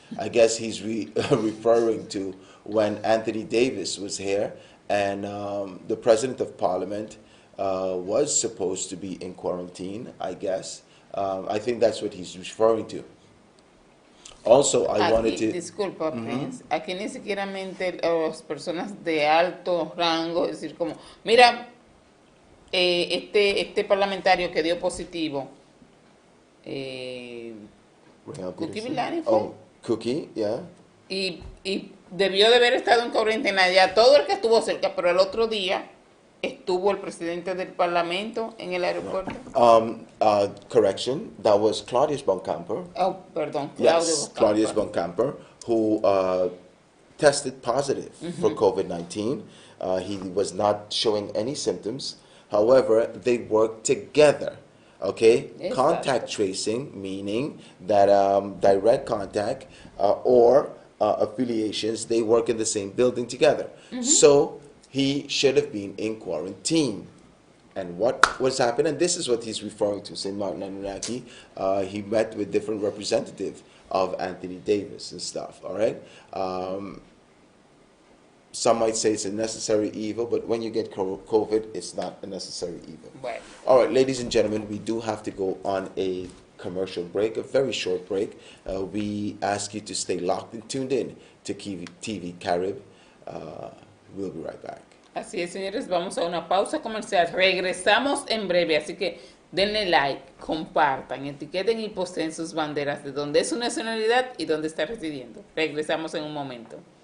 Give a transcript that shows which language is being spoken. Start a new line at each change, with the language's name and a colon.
English: I guess he's referring to when Anthony Davis was here and the President of Parliament was supposed to be in quarantine, I guess. I think that's what he's referring to. Also, I wanted to...
Spanish: Disculpa, Prince. Aquí ni siquiera las personas de alto rango, es decir, como, mira, este parlamentario que dio positivo, Cookie Villani fue.
English: Oh, Cookie, yeah.
Spanish: Y debió de haber estado en cuarentena ya todo el que estuvo cerca, pero el otro día estuvo el presidente del parlamento en el aeropuerto.
English: Correction, that was Claudius Boncamper.
Spanish: Oh, perdón,
English: Claudius Boncamper, who tested positive for COVID-19. He was not showing any symptoms. However, they worked together. Okay, contact tracing, meaning that direct contact or affiliations, they work in the same building together. So he should have been in quarantine. And what was happening, and this is what he's referring to, St. Martin Anunnaki, he met with different representatives of Anthony Davis and stuff, all right? Some might say it's a necessary evil, but when you get COVID, it's not a necessary evil. Right. All right, ladies and gentlemen, we do have to go on a commercial break, a very short break. We ask you to stay locked and tuned in to TV Carib. We'll be right back.
Spanish: Así es, señores, vamos a una pausa comercial. Regresamos en breve, así que denle like, compartan, etiqueten y posten sus banderas de dónde es su nacionalidad y dónde está residiendo. Regresamos en un momento.